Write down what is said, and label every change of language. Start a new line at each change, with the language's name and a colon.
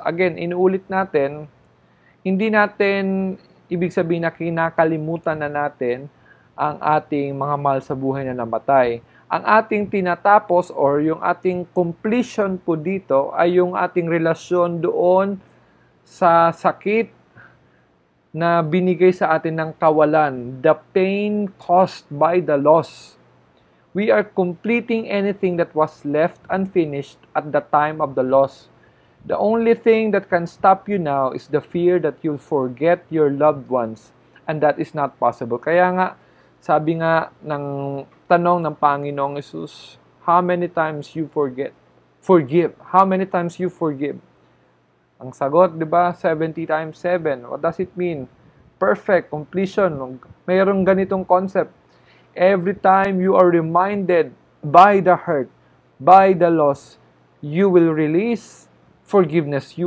Filipino: Again, inuulit natin, hindi natin ibig sabihin na kinakalimutan na natin ang ating mga mahal sa buhay na namatay. Ang ating tinatapos or yung ating completion po dito ay yung ating relasyon doon sa sakit na binigay sa atin ng kawalan,
English: the pain caused by the loss. We are completing anything that was left unfinished at the time of the loss. The only thing that can stop you now is the fear that you'll forget your loved ones, and that is not possible.
Filipino: Kaya nga, sabi nga ng tanong ng Panginoong Hesus,
English: how many times you forgive? How many times you forgive?
Filipino: Ang sagot, di ba?
English: 70 times 7. What does it mean? Perfect, completion.
Filipino: Mayroong ganitong concept.
English: Every time you are reminded by the hurt, by the loss, you will release forgiveness.